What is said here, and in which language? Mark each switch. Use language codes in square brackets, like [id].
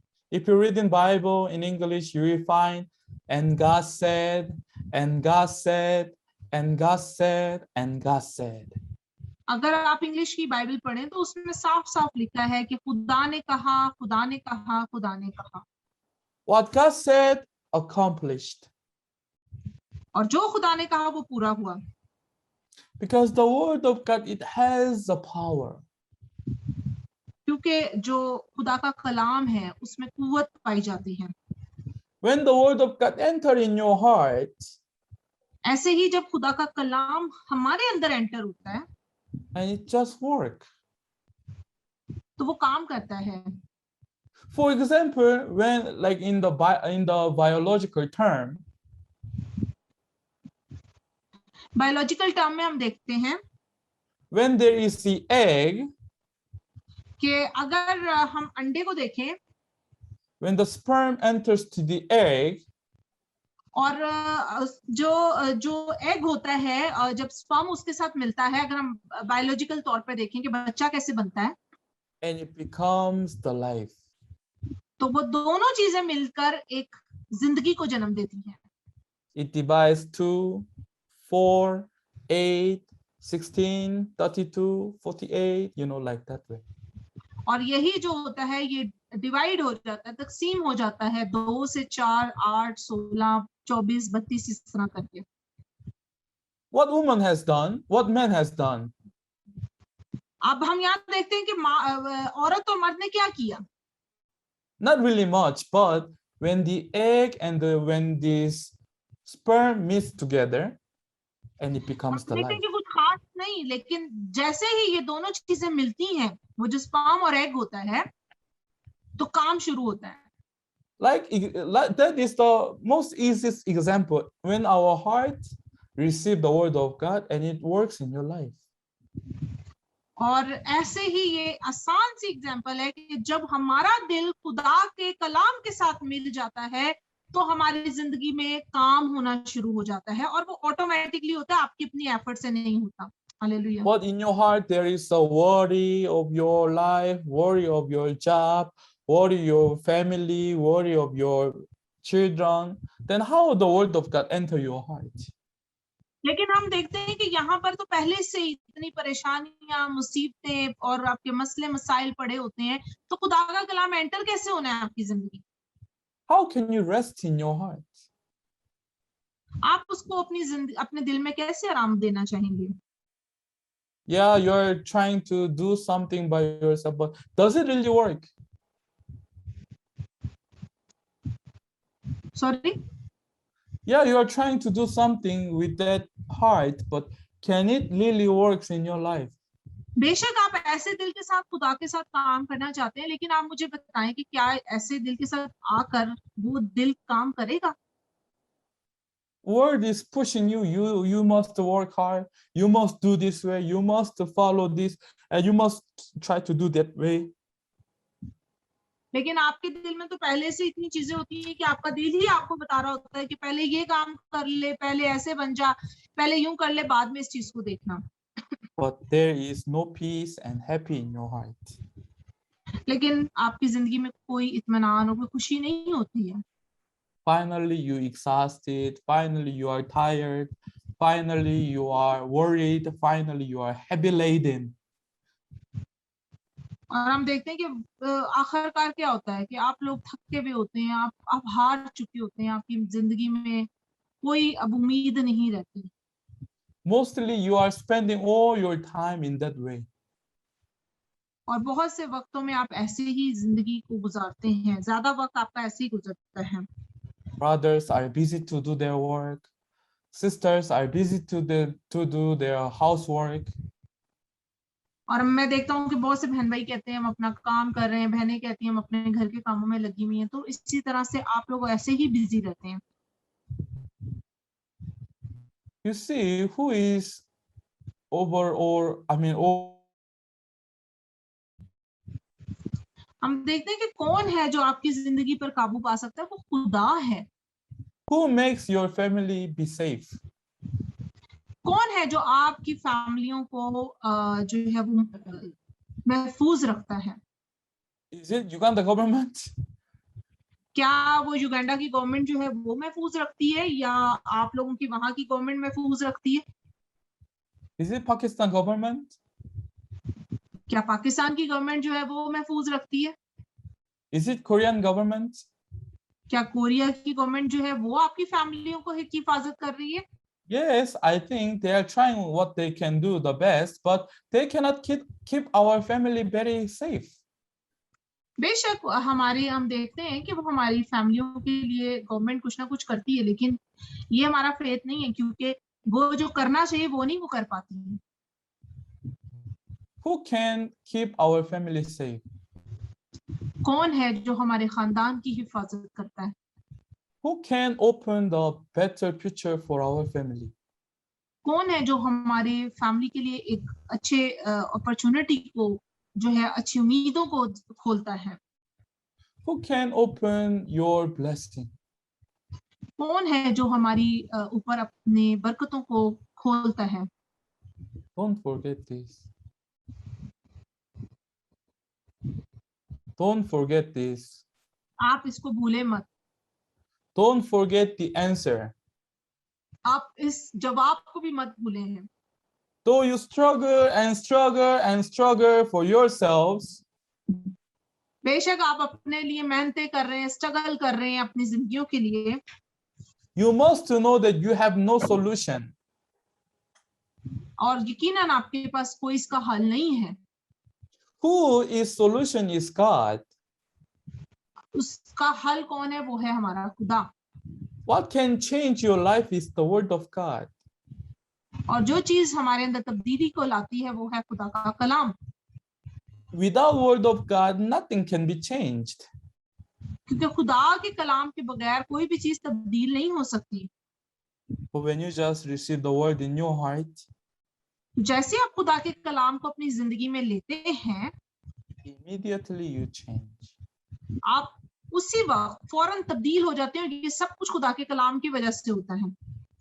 [en] If you read in Bible in English, you will find, and God said, and God said, and God said, and God said. [hi] अगर आप English की Bible पढ़ें तो उसमें साफ साफ लिखा है कि खुदा ने कहा, खुदा ने कहा, खुदा ने कहा। [en] What God said, accomplished. [hi] और जो खुदा ने कहा वो पूरा हुआ। [en] Because the word of God, it has the power. [hi] क्योंकि जो खुदा का कलाम है उसमें कुव्वत पाई जाती है। [en] When the word of God enter in your heart, [hi] ऐसे ही जब खुदा का कलाम हमारे अंदर एंटर होता है [en] and it just work. [hi] तो वो काम करता है। [en] For example, when like in the biological term, [hi] biological term में हम देखते हैं [en] when there is the egg, [hi] कि अगर हम अंडे को देखें, [en] when the sperm enters to the egg, [hi] और जो एग होता है, जब स्पर्म उसके साथ मिलता है, अगर हम बायोलॉजिकल तौर पे देखें कि बच्चा कैसे बनता है, [en] and it becomes the life. [hi] तो वो दोनों चीजें मिलकर एक जिंदगी को जन्म देती हैं। [en] It divides 2, 4, 8, 16, 32, 48, like that way. [hi] और यही जो होता है ये डिवाइड हो जाता है, तकसीम हो जाता है 2 से 4, 8, 16, 24, 32 इस तरह करके। [en] What woman has done, what man has done. [hi] अब हम यहाँ देखते हैं कि औरत और मर्द ने क्या किया। [en] Not really much, but when the egg and when this sperm meets together and it [hi] हम [en] becomes the [hi] देखते [en] life. [hi] हैं कि कुछ खास नहीं, लेकिन जैसे ही ये दोनों चीजें मिलती हैं, वो जो स्पर्म और एग होता है, तो काम शुरू होता है। [en] Like that is the most easiest example when our heart receive the word of God and it works in your life. [hi] और ऐसे ही ये आसान सी एग्जांपल है कि जब हमारा दिल खुदा के कलाम के साथ मिल जाता है, तो हमारी जिंदगी में काम होना शुरू हो जाता है, और वो ऑटोमेटिकली होता है, आपकी अपनी एफर्ट से नहीं होता। Hallelujah. [en] But in your heart there is a worry of your life, worry of your job, worry your family, worry of your children. Then how the word of God enter your heart? [hi] लेकिन हम देखते हैं कि यहाँ पर तो पहले से ही इतनी परेशानियां, मुसीबतें और आपके मसले मसाइल पड़े होते हैं, तो खुदा का कलाम एंटर कैसे होना है आपकी जिंदगी? [en] How can you rest in your heart? [hi] आप उसको अपनी जिंदगी, अपने दिल में कैसे आराम देना चाहेंगे? [en] Yeah, you're trying to do something by yourself, but does it really work? Sorry? Yeah, you're trying to do something with that heart, but can it really works in your life? [hi] बेशक आप ऐसे दिल के साथ खुदा के साथ काम करना चाहते हैं, लेकिन आप मुझे बताएं कि क्या ऐसे दिल के साथ आकर वो दिल काम करेगा? [en] Word is pushing you. You must work hard. You must do this way. You must follow this, and you must try to do that way. [hi] लेकिन आपके दिल में तो पहले से इतनी चीजें होती हैं कि आपका दिल ही आपको बता रहा होता है कि पहले ये काम कर ले, पहले ऐसे बन जा, पहले यूं कर ले, बाद में इस चीज को देखना। [en] But there is no peace and happy in your heart. [hi] लेकिन आपकी जिंदगी में कोई इत्मीनान और कोई खुशी नहीं होती है। [en] Finally, you exhausted. Finally, you are tired. Finally, you are worried. Finally, you are heavy laden. [hi] और हम देखते हैं कि आखिरकार क्या होता है कि आप लोग थके हुए होते हैं, आप हार चुके होते हैं, आपकी जिंदगी में कोई अब उम्मीद नहीं रहती। [en] Mostly, you are spending all your time in that way. [hi] और बहुत से वक्तों में आप ऐसे ही जिंदगी को गुजारते हैं, ज्यादा वक्त आपका ऐसे ही गुजरता है। [en] Brothers are busy to do their work. Sisters are busy to do their housework. [hi] और मैं देखता हूँ कि बहुत से बहन भाई कहते हैं हम अपना काम कर रहे हैं, बहनें कहती हैं हम अपने घर के कामों में लगी हुई हैं। तो इसी तरह से आप लोग ऐसे ही बिजी रहते हैं। [en] You see who is over, or I mean, [hi] हम देखते हैं कि कौन है जो आपकी जिंदगी पर काबू पा सकता है, वो खुदा है। [en] who makes your family be safe? [hi] कौन है जो आपकी फैमिलियों को जो है वो महफूज रखता है? [en] Is it Uganda government? [hi] क्या वो युगांडा की गवर्नमेंट जो है वो महफूज रखती है, या आप लोगों की वहां की गवर्नमेंट महफूज रखती है? [en] Is it Pakistan government? [hi] क्या पाकिस्तान की गवर्नमेंट जो है वो महफूज रखती है? [en] Is it Korean government? [hi] क्या कोरिया की गवर्नमेंट जो है वो आपकी फैमिलियों को हिफाजत कर रही है? [en] Yes, I think they are trying what they can do the best, but they cannot keep our family very safe. [hi] बेशक हम देखते हैं कि वो हमारी फैमिलियों के लिए गवर्नमेंट कुछ ना कुछ करती है, लेकिन ये हमारा फेथ नहीं है, क्योंकि वो जो करना चाहिए वो नहीं वो कर पाती है। [en] Who can keep our family safe? [hi] कौन है जो हमारे खानदान की हिफाजत करता है? [en] Who can open the better future for our family? [hi] कौन है जो हमारी फैमिली के लिए एक अच्छे अपॉर्चुनिटी को जो है अच्छी उम्मीदों को खोलता है? [en] Who can open your blessing? [hi] कौन है जो हमारी ऊपर अपनी बरकतों को खोलता है? [en] Don't forget this. Don't forget this. [hi] आप इसको भूले मत। [en] Don't forget the answer. [hi] आप इस जवाब को भी मत भूले हैं। [en] Though you struggle and struggle and struggle for yourselves, [hi] बेशक आप अपने लिए मेहनतें कर रहे हैं, स्ट्रगल कर रहे हैं अपनी जिंदगियों के लिए, [en] you must to know that you have no solution. [hi] और यकीनन आपके पास कोई इसका हल नहीं है। [en] Who is solution is God. [hi] उसका हल कौन है? वो है हमारा खुदा। [en] What can change your life is the word of God. [hi] और जो चीज हमारे अंदर तब्दीली को लाती है वो है खुदा का कलाम। [en] Without word of God, nothing can be changed. [hi] क्योंकि खुदा के कलाम के बगैर कोई भी चीज तब्दील नहीं हो सकती। [en] But when you just receive the word in your heart, [hi] जैसे आप खुदा के कलाम को अपनी जिंदगी में लेते हैं, [en] immediately you change. [hi] आप उसी वक्त फौरन तब्दील हो जाते हैं। ये सब कुछ खुदा के कलाम की वजह से होता है।